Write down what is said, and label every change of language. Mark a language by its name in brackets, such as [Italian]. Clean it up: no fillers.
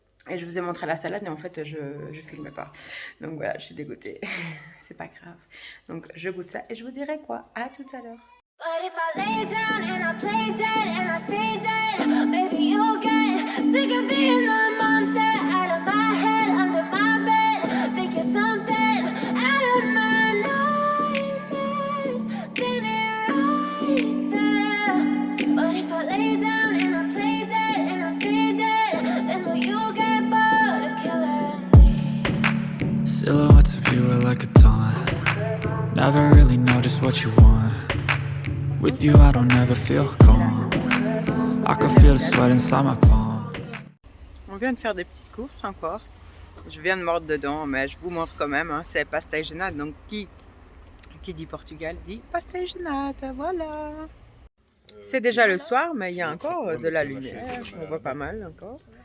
[French] Et je vous ai montré la salade, mais en fait, je filmais pas. Donc voilà, je suis dégoûtée. C'est pas grave. Donc je goûte ça et je vous dirai quoi. À tout à l'heure. [English] But if I lay down and I play dead and I stay dead, maybe you'll get sick of being the monster out of my head, under my bed, think you're something out of my nightmares, standing right there. But if I lay down and I play dead and I stay dead, then will you get bored of killing me? Silhouettes of you are like a taunt. Never really know just what you want. With you I don't ever feel calm. I can feel the sweat inside my palm. [French] On vient de faire des petites courses encore. Je viens de mordre dedans, mais je vous montre quand même. Hein. C'est pastel genade, donc qui dit Portugal dit pastel genade. Voilà. C'est déjà le soir, mais il y a encore de la lumière. On voit pas mal encore.